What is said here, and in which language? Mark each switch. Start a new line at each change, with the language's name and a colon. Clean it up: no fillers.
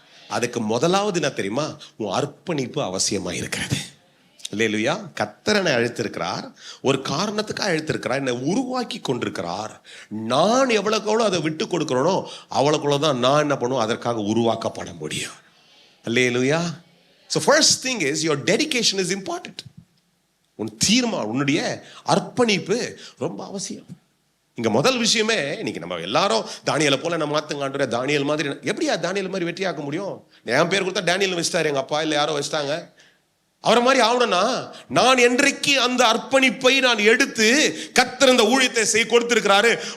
Tamil: அதுக்கு முதலாவது என்ன தெரியுமா, உன் அர்ப்பணிப்பு அவசியமாக இருக்கிறது. இல்லையா? கர்த்தரனை அழைத்திருக்கிறார், ஒரு காரணத்துக்காக அழைத்திருக்கிறார், என்னை உருவாக்கி கொண்டிருக்கிறார். நான் எவ்வளவுக்கு அதை விட்டு கொடுக்கிறோனோ அவ்வளவுக்குள்ள தான் நான் என்ன பண்ணுவோம், அதற்காக உருவாக்கப்பட முடியும். அல்லேலூயா.
English: So first thing is your dedication is important.
Tamil: உன் தீர்மானம், உன்னுடைய அர்ப்பணிப்பு ரொம்ப அவசியம். இங்க முதல் விஷயமே, இன்னைக்கு நம்ம எல்லாரும் தானியேலை போல நம்ம மாத்துங்க, தானியேல் மாதிரி. எப்படியா தானியேல் மாதிரி வெற்றியாக்க முடியும்? என் பேர் கொடுத்தா தானியேல் வச்சிட்டாரு எங்க அப்பா, இல்லை யாரோ வச்சிட்டாங்க. அவரை மாதிரி ஆகணும்னா நான் என்றைக்கு அந்த அர்ப்பணிப்பை நான் எடுத்து கர்த்தர் இந்த ஊழியத்தை செய்ய கொடுத்திருக்கிறாரு.